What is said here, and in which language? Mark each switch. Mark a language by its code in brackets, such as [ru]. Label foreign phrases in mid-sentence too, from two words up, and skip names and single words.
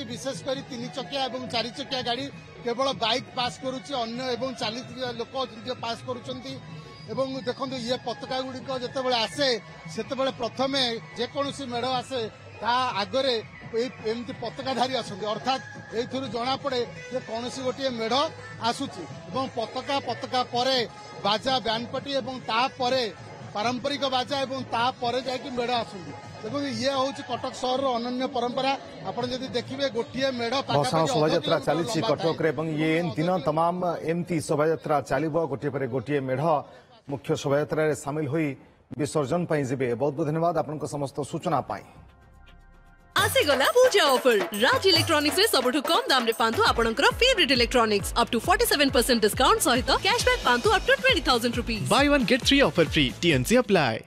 [or] ବିଶେଷ କରି 3 ଚକିଆ ଏବଂ 4 ଚକିଆ ଗାଡ଼ି କେବଳ ବାଇକ୍ ପାସ୍ କରୁଛି ଅନ୍ୟ ଏବଂ ଚାଲିଥିବା ଲୋକ ପାସ୍ କରୁଛନ୍ତି ଏବଂ ଦେଖନ୍ତୁ ଇଏ ପତାକା ଗୁଡ଼ିକ ଯେତେବେଳେ ଆସେ ସେତେବେଳେ ପ୍ରଥମେ ଯେକୌଣସି ମେଢ଼ ଆସେ ତା ଆଗରେ ଏମିତି ପତାକାଧାରୀ ଆସନ୍ତି ଅର୍ଥାତ୍ ଏଇଥିରୁ ଜଣାପଡ଼େ ଯେ କୌଣସି ଗୋଟିଏ ମେଢ଼ ଆସୁଛି ଏବଂ ପତାକା ପରେ ବାଜା ବ୍ୟାଣ୍ଡପାର୍ଟି ଏବଂ ତାପରେ ପାରମ୍ପରିକ ବାଜା ଏବଂ ତାପରେ ଯାଇକି ମେଢ଼ ଆସନ୍ତି ଏବଂ ଇଏ ହେଉଛି କଟକ ସହରର ଅନନ୍ୟ ପରମ୍ପରା। ଆପଣ ଯଦି ଦେଖିବେ ଗୋଟିଏ ମେଢ଼ ଭସାଣ ଶୋଭାଯାତ୍ରା ଚାଲିଛି କଟକରେ ଏବଂ ଇଏ ଦିନ ତମାମ ଏମିତି ଶୋଭାଯାତ୍ରା ଚାଲିବ ଗୋଟିଏ ପରେ ଗୋଟିଏ ମେଢ଼ ମୁଖ୍ୟ ଶୋଭାଯାତ୍ରାରେ ସାମିଲ ହୋଇ ବିସର୍ଜନ ପାଇଁ ଯିବେ। ବହୁତ ବହୁତ ଧନ୍ୟବାଦ ଆପଣଙ୍କ ସମସ୍ତ ସୂଚନା ପାଇଁ। ଆସିଗଲା ପୂଜା ଅଫର ରାଜ ଇଲେକ୍ଟ୍ରୋନିକ୍ସ ରେ ସବୁଠୁ କମ ଦାମ ରେ ପାଆନ୍ତୁ ଆପଣଙ୍କର [en] favourite electronics up to 47% discount [or] ସହିତ କ୍ୟାଶବ୍ୟାକ ପାଆନ୍ତୁ [en] up to 20,000 rupees. Buy one get 3 offer free. TNC apply.